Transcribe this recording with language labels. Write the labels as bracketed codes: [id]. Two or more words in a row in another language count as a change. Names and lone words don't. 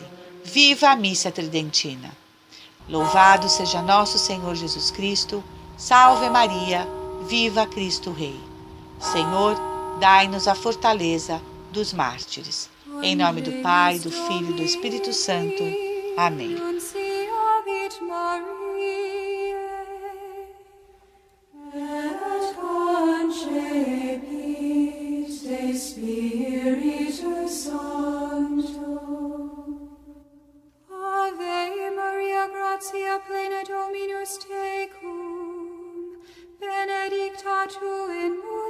[pt] Viva a missa tridentina! Louvado seja nosso Senhor Jesus Cristo! Salve Maria! Viva Cristo Rei! Senhor, dai-nos a fortaleza dos mártires. Em nome do Pai, do Filho e do Espírito Santo. Amém. [la] Ave Maria, gratia plena Dominus tecum, benedicta tu in